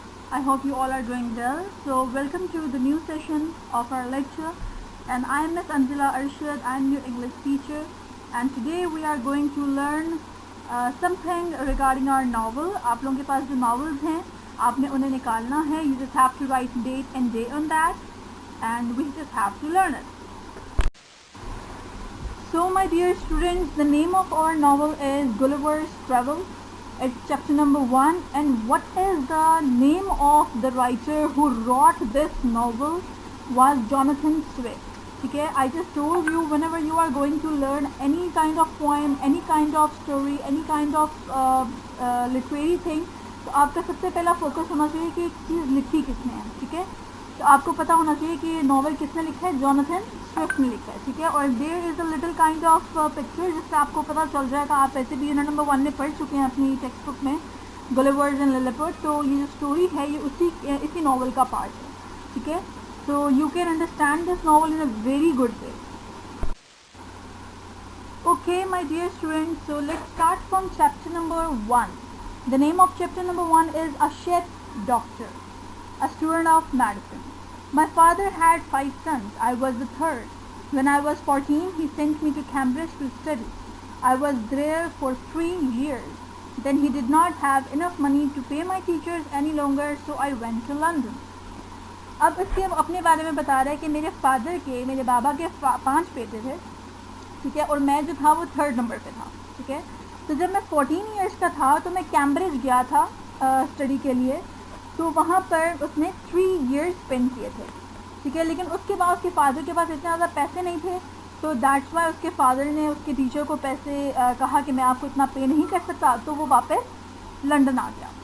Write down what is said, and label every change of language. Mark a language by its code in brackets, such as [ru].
[en] I hope you all are doing well. So welcome to the new session of our lecture, and I am Miss Anzila Arshad. I am your English teacher, and today we are going to learn something regarding our novel. [hi] आप लोगों के पास जो novels हैं आपने उन्हें निकालना है. [en] You just have to write date and day on that, and we just have to learn it. So my dear students, the name of our novel is Gulliver's Travel. It's chapter number 1, and what is the name of the writer who wrote this novel was Jonathan Swift. Okay, I just told you whenever you are going to learn any kind of poem, any kind of story, any kind of literary thing, [hi] तो आपका सबसे पहला focus होना चाहिए कि चीज़ लिखी किसने है. ठीक है, तो आपको पता होना चाहिए कि नॉवल किसने लिखा है. जॉनथन स्विफ्ट ने लिखा है. ठीक है, और [en] there is a little kind of picture [hi] जिससे आपको पता चल जाएगा. आप ऐसे भी यूनिट नंबर 1 में पढ़ चुके हैं अपनी टेक्स्ट बुक में गुलिवर्स एंड लिलिपुट. तो ये जो स्टोरी है ये इसी नॉवल का पार्ट है. [en] ठीक है, so you can understand this novel in a very good way. Okay, my dear students, so let's start from chapter number 1. The name of chapter number 1 is A Chef Doctor, a student of medicine. My father had 5 sons. I was the third. When I was 14, he sent me to Cambridge to study. I was there for 3 years. Then he did not have enough money to pay my teachers any longer, so I went to London. [hi] अब इसके अपने बारे में बता रहा है कि मेरे बाबा के 5 बेटे थे. ठीक है, और मैं जो था वो 3rd नंबर पे था. ठीक है, तो जब मैं 14 ईयर्स का था तो मैं कैम्ब्रिज गया था स्टडी के लिए. तो वहाँ पर उसने 3 ईयर्स स्पेंड किए थे. ठीक है, लेकिन उसके बाद उसके फादर के पास इतने ज़्यादा पैसे नहीं थे, तो दैट्स वाई उसके फादर ने उसके टीचर को पैसे कहा कि मैं आपको इतना पे नहीं कर सकता, तो वो वापस लंदन आ गया.